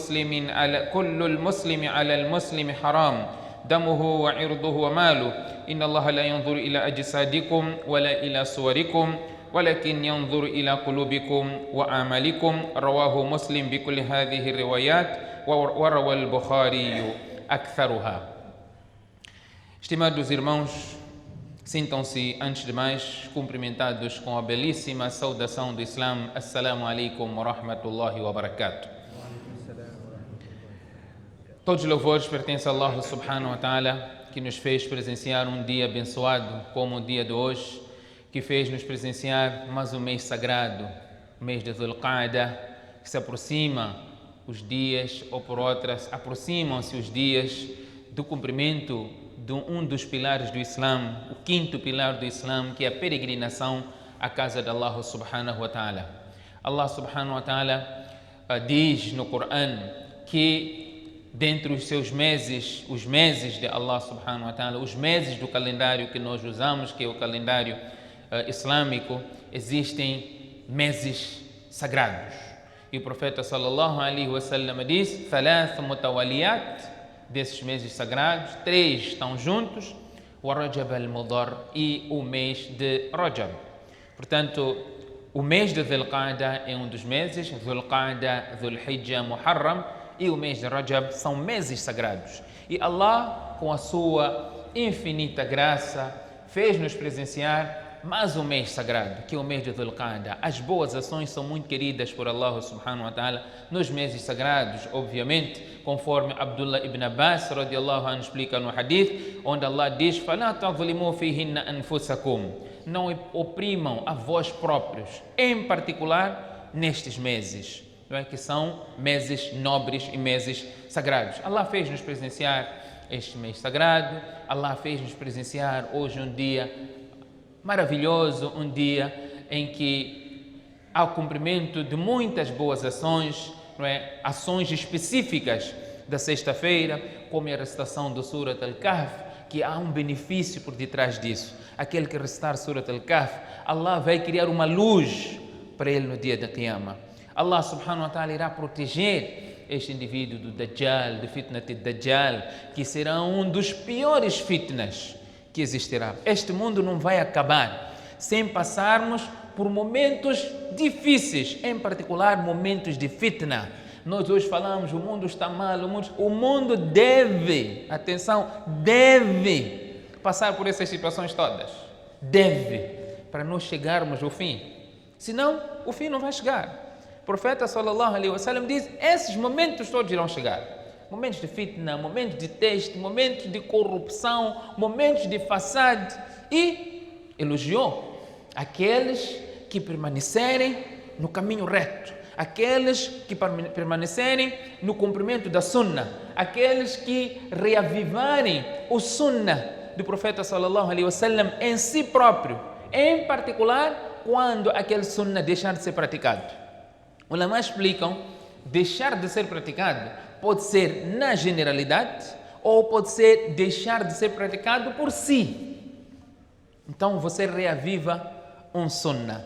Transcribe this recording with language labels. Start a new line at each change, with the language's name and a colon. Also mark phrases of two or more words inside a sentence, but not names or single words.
Arabic: المسلم على المسلم حرام دمه وعرضه وماله إن الله لا ينظر إلى أجسادكم ولا إلى صوركم ولكن ينظر إلى قلوبكم وأعمالكم رواه مسلم بكل هذه الروايات وروى البخاري أكثرها.
Portuguese: Estimados irmãos, sintam-se antes de mais cumprimentados com a belíssima saudação do Islã.
Arabic: السلام عليكم ورحمة الله وبركاته.
Portuguese: Todos os louvores pertencem a Allah
Arabic: سبحانه وتعالى,
Portuguese: que nos fez presenciar um dia abençoado como o dia de hoje, que fez nos presenciar mais um mês sagrado, o mês de Dhul-Qa'dah, que se aproxima os dias, ou por outras, aproximam-se os dias do cumprimento de um dos pilares do Islã, o quinto pilar do Islã, que é a peregrinação à casa de Allah
Arabic: سبحانه وتعالى.
Portuguese: Allah
Arabic: سبحانه وتعالى
Portuguese: diz no Corão que dentre os seus meses, os meses de Allah
Arabic: سبحانه وتعالى,
Portuguese: os meses do calendário que nós usamos, que é o calendário islâmico, existem meses sagrados. E o profeta
Arabic: صلى الله عليه وسلم
Portuguese: diz:
Arabic: "ثلاث متواليات",
Portuguese: desses meses sagrados, 3 estão juntos, o Rajab al-Mudar e o mês de Rajab. Portanto, o mês de Dhul-Qa'dah é um dos meses, Dhul-Qa'dah, Dhul-Hijjah, Muharram, e o mês de Rajab são meses sagrados. E Allah, com a sua infinita graça, fez-nos presenciar mais um mês sagrado, que é o mês de Dhul-Qa'dah. As boas ações são muito queridas por Allah
Arabic: سبحانه وتعالى
Portuguese: nos meses sagrados, obviamente, conforme Abdullah ibn Abbas
Arabic: رضي الله عنه
Portuguese: explica no hadith, onde Allah diz:
Arabic: "فلا تظلموا فيهن أنفسكم",
Portuguese: não oprimam a vós próprios, em particular nestes meses, que são meses nobres e meses sagrados. Allah fez-nos presenciar este mês sagrado, Allah fez-nos presenciar hoje um dia maravilhoso, um dia em que há o cumprimento de muitas boas ações, ações específicas da sexta-feira, como a recitação do Surat Al-Kahf, que há um benefício por detrás disso. Aquele que recitar Surat Al-Kahf, Allah vai criar uma luz para ele no dia da Qiyamah. Allah
Arabic: سبحانه وتعالى
Portuguese: irá proteger este indivíduo do Dajjal, do
Arabic: فتنة الدجال,
Portuguese: que será um dos piores fitnas que existirá. Este mundo não vai acabar sem passarmos por momentos difíceis, em particular momentos de fitna. Nós hoje falamos, o mundo está mal, o mundo deve, atenção, deve passar por essas situações todas. Deve, para nós chegarmos ao fim. Senão, o fim não vai chegar. O profeta
Arabic: صلى الله عليه وسلم
Portuguese: diz: esses momentos todos irão chegar. Momentos de fitna, momentos de teste, momentos de corrupção, momentos de façade. E elogiou aqueles que permanecerem no caminho reto, Aqueles que permanecerem no cumprimento da sunnah, aqueles que reavivarem o sunnah do profeta
Arabic: صلى الله عليه وسلم
Portuguese: em si próprio, em particular quando aquele sunnah deixar de ser praticado. Os ulama explicam, deixar de ser praticado pode ser na generalidade ou pode ser deixar de ser praticado por si. Então você reaviva um sunnah.